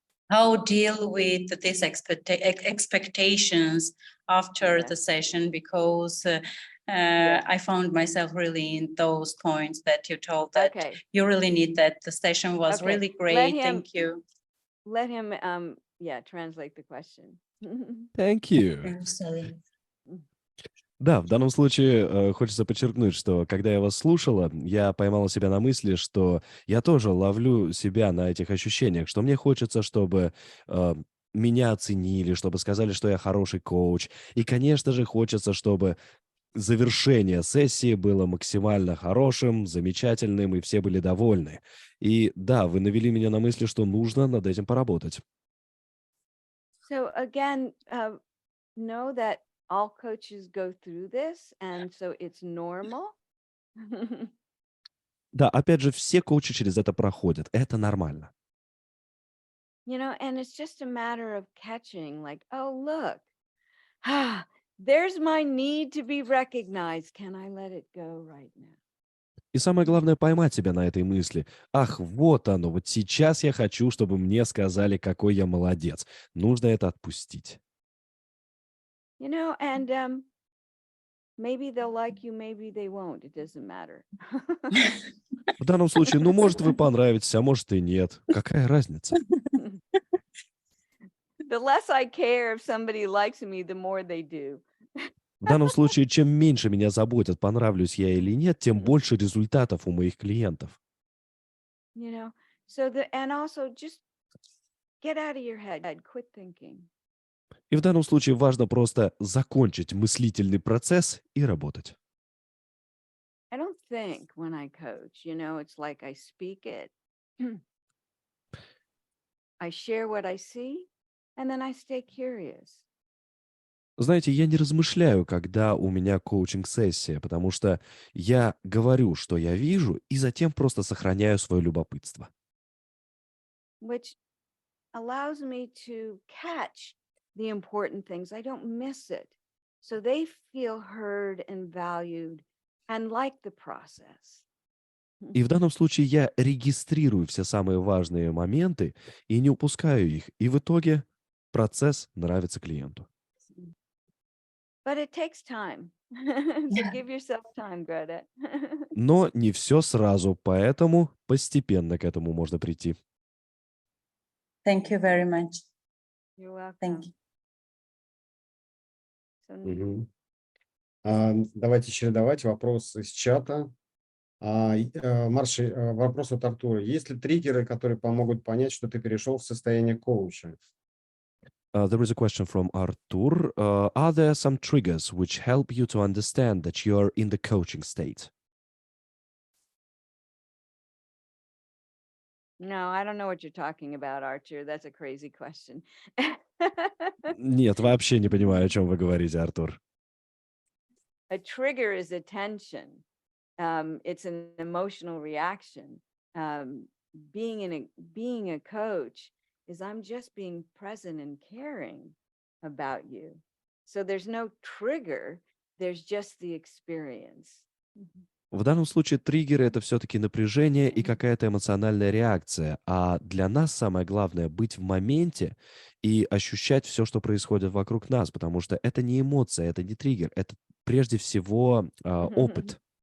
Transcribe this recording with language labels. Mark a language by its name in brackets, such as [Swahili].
[English] How deal with these expectations after the session, because I found myself really in those points that you told that you really need that. The session was really great. Thank you. Let him translate the question. Thank you. I'm sorry. [Russian] Да, в данном случае хочется подчеркнуть, что когда я вас слушала, я поймала себя на мысли, что я тоже ловлю себя на этих ощущениях, что мне хочется, чтобы меня оценили, чтобы сказали, что я хороший коуч. И, конечно же, хочется, чтобы завершение сессии было максимально хорошим, замечательным, и все были довольны. И да, вы навели меня на мысли, что нужно над этим поработать. [English] So again, know that all coaches go through this, and so it's normal. [Russian] Да, опять же, все коучи через это проходят. Это нормально. [English] And it's just a matter of catching, like, oh, look, there's my need to be recognized. Can I let it go right now? [Russian] И самое главное поймать себя на этой мысли. Ах, вот оно, вот сейчас я хочу, чтобы мне сказали, какой я молодец. Нужно это отпустить. [English] And maybe they'll like you, maybe they won't. It doesn't matter. [Russian] В данном случае, может, вы понравитесь, а может и нет. Какая разница? [English] The less I care if somebody likes me, the more they do. [Russian] В данном случае, чем меньше меня заботят, понравлюсь я или нет, тем больше результатов у моих клиентов. [English] And also just get out of your head, quit thinking. [Russian] И в данном случае важно просто закончить мыслительный процесс и работать. [English] I don't think when I coach, it's like I speak it. I share what I see, and then I stay curious. [Russian] Знаете, я не размышляю, когда у меня коучинг-сессия, потому что я говорю, что я вижу, и затем просто сохраняю свое любопытство. [English] Which allows me to catch the important things. I don't miss it. So they feel heard and valued and like the process. [Russian] И в данном случае я регистрирую все самые важные моменты и не упускаю их. И в итоге процесс нравится клиенту. [English] But it takes time. So give yourself time, Greta. [Russian] Но не все сразу, поэтому постепенно к этому можно прийти. [English] Thank you very much. You're welcome. Thank you. [Russian] Давайте чередовать вопросы из чата. Марша, вопрос от Артура. Есть ли триггеры, которые помогут понять, что ты перешел в состояние коуча? [English] There is a question from Artur. Are there some triggers which help you to understand that you're in the coaching state? No, I don't know what you're talking about, Archer. That's a crazy question. [Russian] Нет, вообще не понимаю, о чем вы говорите, Артур. [English] A trigger is attention. It's an emotional reaction. Being a coach is I'm just being present and caring about you. So there's no trigger, there's just the experience. [Russian] В данном случае триггеры — это все-таки напряжение и какая-то эмоциональная реакция. А для нас самое главное — быть в моменте и ощущать все, что происходит вокруг нас, потому что это не эмоция, это не триггер, это прежде всего опыт.